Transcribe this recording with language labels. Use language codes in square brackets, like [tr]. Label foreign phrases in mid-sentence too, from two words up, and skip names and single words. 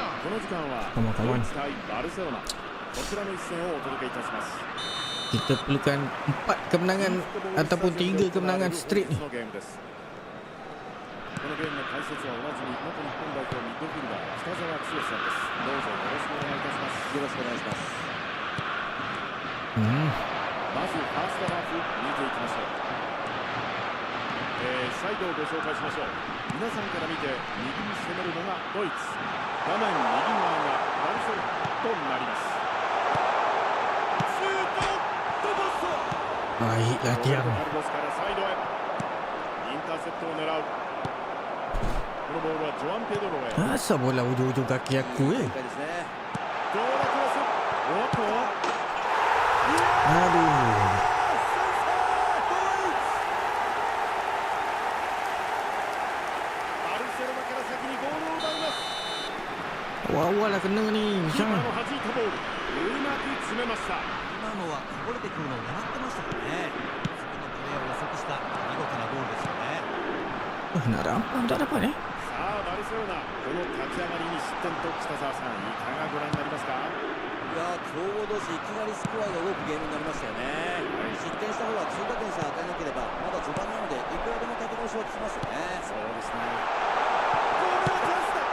[ja] この時間は [en] Come on, come on. [ja] ドイツ対バルセロナ、こちらの一戦をお届けいたします。 [ms] Kita perlukan 4 kemenangan ataupun 3 kemenangan straight ni. [ja] このゲームです。このゲームの解説は同じに元日本代表ミッドフィルダー北澤剛さんです。どうぞよろしくお願いいたします。よろしくお願いします。まずファーストハーフ見ていきましょう。サイドをご紹介しましょう。皆さんから見て右に攻めるのがドイツ、画面右側がバルセロナとなります。シュート、ドボスト。 [ms] Baik latihan. [ja] カルロスからサイドへインターセプトを狙う。このボールはジョアン・ペドロへ。 [ms] Asal bola ujung-ujung kaki aku [ja] 正解ですね。どうだクロス。おっと Aduh. バルセロナから先にゴールを奪います。 [ms] Awal-awal lah kena ni. [ja] キーパー Macam の弾いたボールうまく詰めました。はこぼれてくるのを狙ってましたからね。次のプレーを予測した見事なゴールですよね。 [ms] Nak dapat ni. [ja] さあバルセロナ、この立ち上がりに失点と北澤さん、いかがご覧になりますか？いやー、強豪同士いきなりスコアが動くゲームになりましたよね。失点した方は追加点さえ与えなければまだ序盤なのでいくらでも立て直しはつきますよね。そうですね。これはチャンスだ。